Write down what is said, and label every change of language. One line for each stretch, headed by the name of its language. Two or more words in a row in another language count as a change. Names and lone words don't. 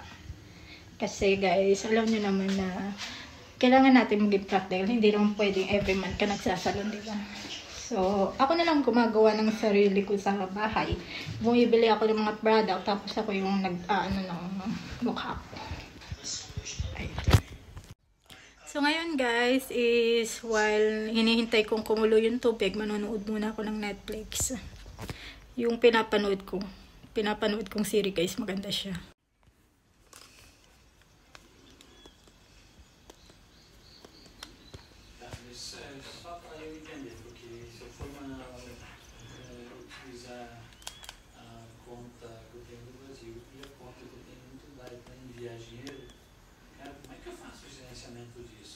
Filipino: Kasi, guys, alam nyo naman na kailangan natin maging practical. Hindi naman pwedeng
English: every month
Filipino: ka nagsasalon, diba? So, ako na lang gumagawa ng sarili ko sa bahay. Bumibili ako ng mga product, tapos ako yung ng mukha ko. So, ngayon guys,
English: is while
Filipino: hinihintay kong kumulo yung tubig, manonood muna ako ng Netflix. Yung pinapanood kong series, guys, maganda siya.
Portuguese: Só para eu entender, porque se eu for utilizar a conta que eu tenho no Brasil e a conta que eu tenho no Dubai para enviar dinheiro, cara, como é que eu faço o gerenciamento disso?